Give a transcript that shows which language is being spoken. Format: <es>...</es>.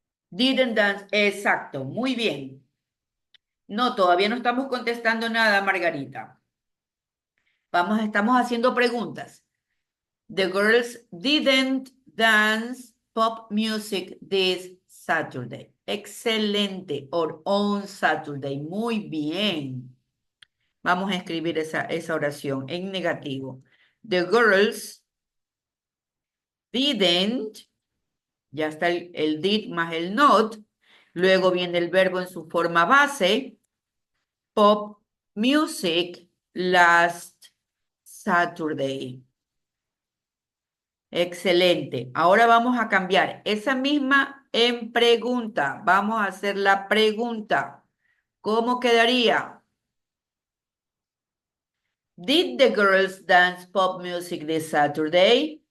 <en>Didn't dance.</en> <es>Exacto. Muy bien. No, todavía no estamos contestando nada, Margarita. Estamos haciendo preguntas.</es> <en>The girls didn't dance pop music this Saturday.</en> <es>Excelente.</es> <en>Or on Saturday.</en> <es>Muy bien. Vamos a escribir esa oración en negativo.</es> <en>The girls didn't,</en> <es>ya está el did más el not. Luego viene el verbo en su forma base.</es> <en>Pop music last Saturday.</en> <es>Excelente. Ahora vamos a cambiar esa misma en pregunta. Vamos a hacer la pregunta. ¿Cómo quedaría?</es> <en>Did the girls dance pop music this Saturday?</en>